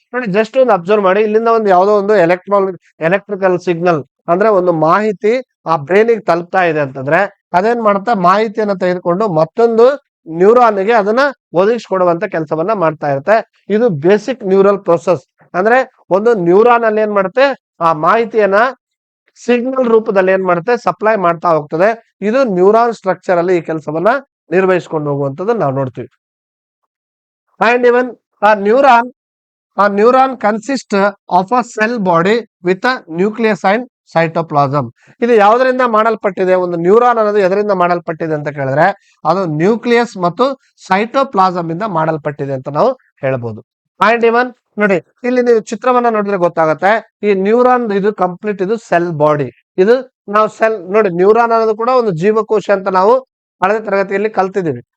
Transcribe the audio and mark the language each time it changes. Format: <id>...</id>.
<kn>ನೋಡಿ ಜಸ್ಟ್ ಒಂದು ಅಬ್ಸರ್ವ್ ಮಾಡಿ, ಇಲ್ಲಿಂದ ಒಂದು ಯಾವುದೋ ಒಂದು ಎಲೆಕ್ಟ್ರಿಕಲ್ ಸಿಗ್ನಲ್ ಅಂದ್ರೆ ಒಂದು ಮಾಹಿತಿ ಆ ಬ್ರೈನಿಗೆ ತಲುಪ್ತಾ ಇದೆ ಅಂತಂದ್ರೆ ಅದೇನ್ ಮಾಡುತ್ತೆ, ಮಾಹಿತಿಯನ್ನ ತೆಗೆದುಕೊಂಡು ಮತ್ತೊಂದು ನ್ಯೂರಾನ್ಗೆ ಅದನ್ನ ಒದಗಿಸ್ಕೊಡುವಂತ ಕೆಲಸವನ್ನ ಮಾಡ್ತಾ ಇರುತ್ತೆ. ಇದು ಬೇಸಿಕ್ ನ್ಯೂರಲ್ ಪ್ರೊಸೆಸ್. ಅಂದ್ರೆ ಒಂದು ನ್ಯೂರಾನ್ ಅಲ್ಲಿ ಏನ್ ಮಾಡುತ್ತೆ, ಆ ಮಾಹಿತಿಯನ್ನ ಸಿಗ್ನಲ್ ರೂಪದಲ್ಲಿ ಏನ್ ಮಾಡುತ್ತೆ ಸಪ್ಲೈ ಮಾಡ್ತಾ ಹೋಗ್ತದೆ. ಇದು ನ್ಯೂರಾನ್ ಸ್ಟ್ರಕ್ಚರ್ ಅಲ್ಲಿ ಈ ಕೆಲಸವನ್ನ ನಿರ್ವಹಿಸ್ಕೊಂಡು ಹೋಗುವಂತದ್ದು ನಾವು ನೋಡ್ತೀವಿ.</kn> <en>And even a neuron consists of a cell body with a nucleus and cytoplasm.</en> <kn>ಇದು ಯಾವುದರಿಂದ ಮಾಡಲ್ಪಟ್ಟಿದೆ, ಒಂದು ನ್ಯೂರಾನ್ ಅನ್ನೋದು ಎದರಿಂದ ಮಾಡಲ್ಪಟ್ಟಿದೆ ಅಂತ ಕೇಳಿದ್ರೆ ಅದು ನ್ಯೂಕ್ಲಿಯಸ್ ಮತ್ತು ಸೈಟೋಪ್ಲಾಸಮ್ ಇಂದ ಮಾಡಲ್ಪಟ್ಟಿದೆ ಅಂತ ನಾವು ಹೇಳ್ಬೋದು. ಅಂಡ್ ಇವನ್ ನೋಡಿ, ಇಲ್ಲಿ ನೀವು ಚಿತ್ರವನ್ನ ನೋಡಿದ್ರೆ ಗೊತ್ತಾಗುತ್ತೆ, ಈ ನ್ಯೂರಾನ್ ಇದು ಕಂಪ್ಲೀಟ್ ಇದು ಸೆಲ್ ಬಾಡಿ. ಇದು ನಾವು ಸೆಲ್ ನೋಡಿ, ನ್ಯೂರಾನ್ ಅನ್ನೋದು ಕೂಡ ಒಂದು ಜೀವಕೋಶ ಅಂತ ನಾವು ಹಳೆಯ ತರಗತಿಯಲ್ಲಿ ಕಲ್ತಿದ್ದೀವಿ.</kn>